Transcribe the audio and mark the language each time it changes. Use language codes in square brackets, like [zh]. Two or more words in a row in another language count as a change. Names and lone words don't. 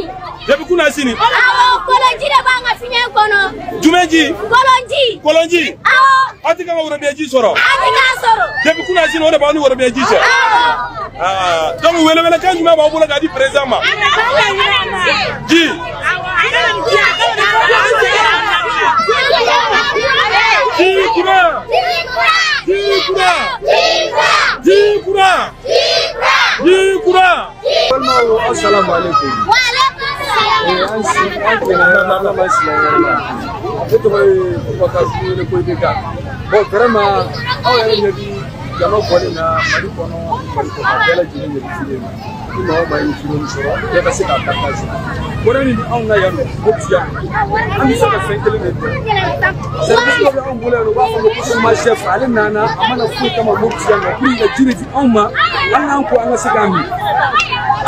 [bm] Jabi Kuna Asimi awɔ kolonji de b'an ka fiɲɛ kɔnɔ jumɛn ji kolonji awɔ aw tɛ kan ka worobiyɛn ji sɔrɔ a tɛ k'a sɔrɔ Jabi Kuna Asimi o de b'aw ni worobiyɛn ji cɛ donc welewelekan jumɛn b'aw bolo k'a di président ma ji [ar] السلام عليكم. وعليكم السلام. [fr] Bon, vraiment, on est dit, [bm] jama bɔlen na Mali kɔnɔ Mali kɔnɔ bɛɛ lajɛlen de bɛ fili ma ni mɔgɔ ma ye fili min sɔrɔ bɛɛ ka se k'a ta kasi kɔrɔ ni anw ka yan nɔ Mopti yan an bɛ se ka fɛn kelen de kɛ service dɔ bɛ anw bolo yan nɔ u b'a fɔ ko suma chef ale nana a mana foyi kama Mopti yan nɔ [fr] pour que [bm] ka ji de di anw ma hali n'an ko an ka se k'a min a